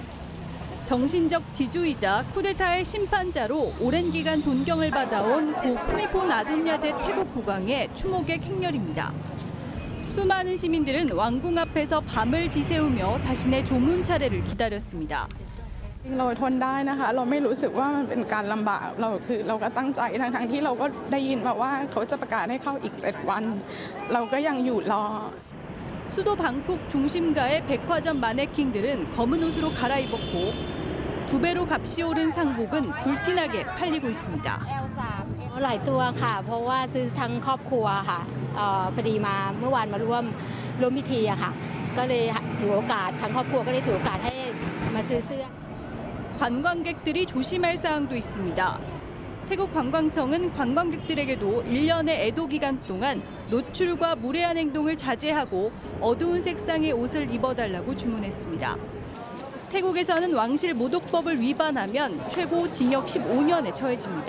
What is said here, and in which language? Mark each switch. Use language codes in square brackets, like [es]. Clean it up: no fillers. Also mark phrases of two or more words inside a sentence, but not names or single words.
[ko] 정신적 지주이자 쿠데타의 심판자로 오랜 기간 존경을 받아온 고 푸미폰 아돈야데 태국 국왕의 추모객 행렬입니다. 수많은 시민들은 왕궁 앞에서 밤을 지새우며 자신의 조문 차례를 기다렸습니다. [th] เราทนได้นะคะเราไม่รู้สึกว่ามันเป็นการลำบากเราก็ตั้งใจทั้งที่เราก็ได้ยินมาว่าเขาจะประกาศให้เข้าอีก7 วันเราก็ยังอยู่รอ [ko] 수도 방콕 중심가의 백화점 마네킹들은 검은 옷으로 갈아입었고 2배로 값이 오른 상복은 불티나게 팔리고 있습니다. [th] หลายตัวค่ะเพราะว่าซื้อทั้งครอบครัวค่ะพอดีมาเมื่อวานมาร่วมพิธีอะค่ะก็เลยถือโอกาสทั้งครอบครัวก็เลยถือโอกาสให้มาซื้อเสื้อ [ko] 관광객들이 조심할 사항도 있습니다. 태국 관광청은 관광객들에게도 1년의 애도 기간 동안 노출과 무례한 행동을 자제하고 어두운 색상의 옷을 입어달라고 주문했습니다. 태국에서는 왕실 모독법을 위반하면 최고 징역 15년에 처해집니다.